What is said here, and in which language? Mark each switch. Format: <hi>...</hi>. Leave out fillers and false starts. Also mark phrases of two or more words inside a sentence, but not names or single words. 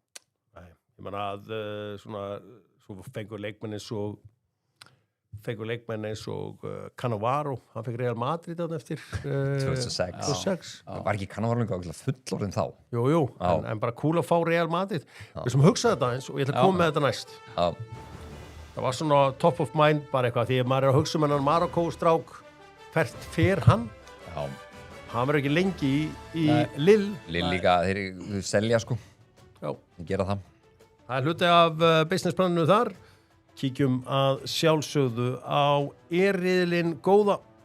<is>Nei, ég man að svona, svo fengur leikmenn eins og Cannavaro, hann fekk Real Madrid þarna eftir 2006. Var ekki Cannavaro líka fullorðin þá? Jú, en bara cool að fá Real Madrid. Við sem hugsaði þetta eins og ég ætla að koma með þetta næst. Já. Það var svona</is> <en>top of mind</en> <is>bara eitthvað, því að maður er að hugsa um hennan Marokko-strák, hvert fer hann? Já. Hann verður ekki lengi í Lille. Lille líka, þeir selja sko. Já. Þeir gera það. Það er hluti af businessplaninu þar. Kíkjum að sjálfsögðu á riðilinn góða.</is>